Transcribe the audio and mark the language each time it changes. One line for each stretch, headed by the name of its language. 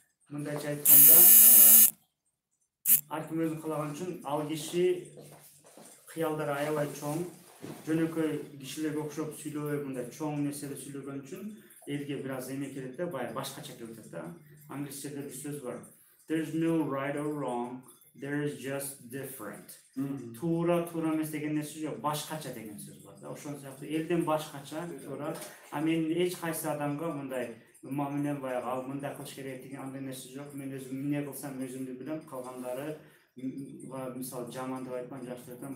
Kyrgyz: мындайча айтканда, ар ким өзүн каалаган үчүн ал киши кыялдары аябай чоң, жөнөкөй кишилерге окшоп сүйлөбөй мындай чоң нерселер сүйлөгөн үчүн элге бир аз эме керек да, баягы башкача келип атат да. Англисчеде бир сөз бар.
English: There's no right or wrong, there is just different.
Kyrgyz: Туура эмес деген нерсе жок, башкача деген сөз бар да. Ошон сыяктуу элден башкача, туура. А мен эч кайсы адамга мындай менен баягы ал мындай кылыш керек деген андай нерсе жок. Мен өзүм эмне кылсам өзүмдү билем, калгандары мисалы жаман деп айтпам, жакшы деп айтам.